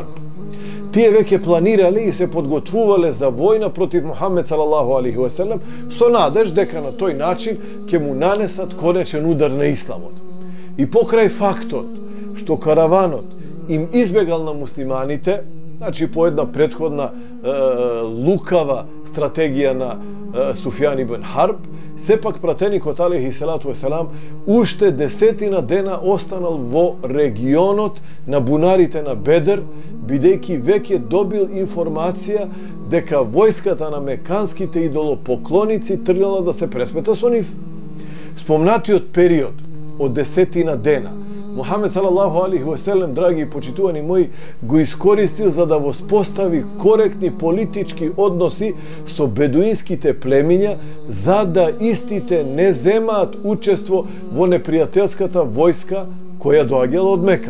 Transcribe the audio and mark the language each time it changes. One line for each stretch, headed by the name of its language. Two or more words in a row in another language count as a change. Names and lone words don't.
Macedonian: Тие веќе планирале и се подготвувале за војна против Мухаммед
Arabic: صلى الله عليه وسلم
Macedonian: со надеж дека на тој начин ќе му нанесат конечен удар на исламот. И покрај фактот што караванот им избегал на муслиманите, значи по една претходна лукава стратегија на Суфјан ибн Харб, сепак пратеникот
Arabic: عليه الصلاة والسلام
Macedonian: уште 10 дена останал во регионот на бунарите на Бедр, бидејќи веќе добил информација дека војската на меканските идолопоклоници тргнала да се пресмета со нив. Спомнатиот период од 10 дена Мухаммед
Arabic: صلى الله عليه وسلم,
Macedonian: драги и почитувани мои, го искористил за да воспостави коректни политички односи со бедуинските племиња, за да истите не земаат учество во непријателската војска која доаѓала од Мека.